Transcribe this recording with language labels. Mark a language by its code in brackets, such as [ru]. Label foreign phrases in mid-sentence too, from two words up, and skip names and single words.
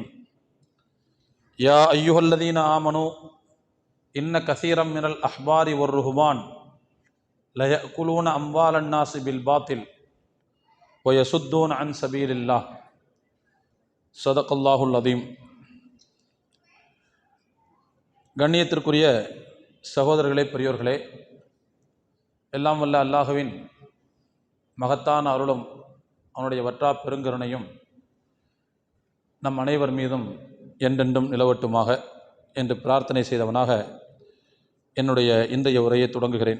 [ar] يا أيها الذين آمنوا إن كثيرا من الأحبار والرهبان ليأكلون أموال الناس بالباطل ويصدون عن سبيل الله. صدق الله العظيم. [ta] கண்ணியத்திற்குரிய சகோதரர்களே, பெரியோர்களே, எல்லாம் வல்ல அல்லாஹுவின் மகத்தான அருளும் அவனுடைய வற்றா பெருங்கருணையும் நம் அனைவர் மீதும் என்றென்றும் நிலவட்டுமாக என்று பிரார்த்தனை செய்தவனாக என்னுடைய இன்றைய உரையை தொடங்குகிறேன்.